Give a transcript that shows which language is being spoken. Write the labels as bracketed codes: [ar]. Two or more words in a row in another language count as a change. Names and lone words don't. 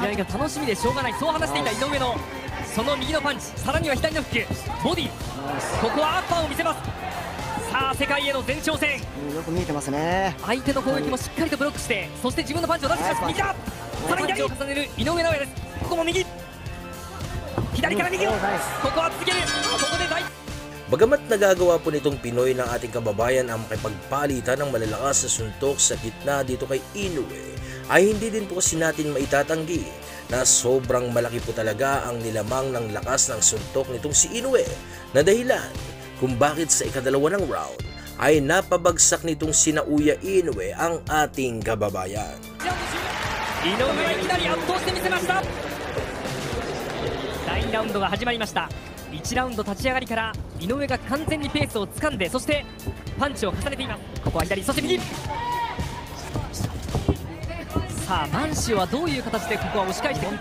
[ja] 試合が楽しみでしょうがない、そう話していた井上のその右のパンチ、さらには左のフックボディ、ここはアッパーを見せます。さあ世界への前挑戦、よく見えてますね。相手の攻撃もしっかりとブロックして、そして自分のパンチを出してきます。右だ、さらに左を重ねる井上尚弥です。ここも右、左から右を、ここは続ける。ここで第 [tl] Bagamat nagagawa po nitong Pinoy ng ating kababayan ang makipagpalitan ng malalakas na suntok sa gitna dito kay Inoue, ay hindi din po kasi natin maitatanggi na sobrang malaki po talaga ang nilamang ng lakas ng suntok nitong si Inoue na dahilan kung bakit sa ikadalawa ng round ay napabagsak nitong sina Uya Inoue ang ating kababayan. [ja] Inoueがいきなり圧倒してみせました。第2ラウンドが始まりました。1ラウンド立ち上がりから井上が完全にペースを掴んで、そしてパンチを重ねています。ここは左、そして右。さあマンシオはどういう形でここは押し返してくる。